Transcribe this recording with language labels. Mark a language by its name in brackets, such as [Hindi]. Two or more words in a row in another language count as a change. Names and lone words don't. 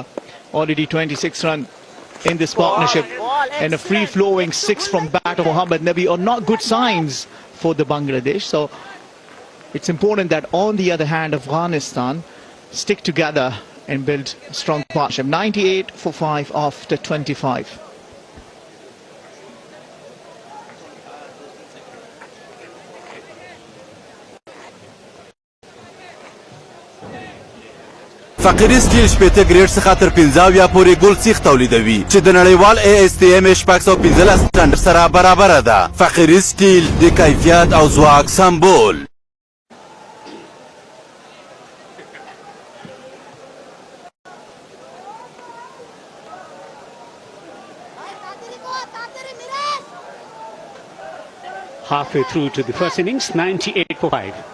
[English] Already 26 runs in this partnership, and a free-flowing 6 from bat of Mohammad Nabi are not good signs for the Bangladesh. So it's important that, on the other hand, Afghanistan stick together and build a strong partnership. 98 for 5 after 25. [Pashto] فقیر سټیل شپېته ګریډ څخه تر 15 پورې ګل سیخ تولیدوي چې د نړیوال ASTM 615 سټنډرډ سره برابره ده. فقیر سټیل د کیفیت او ځواک سمبول. [English] Halfway through to the first innings, 98 for 5.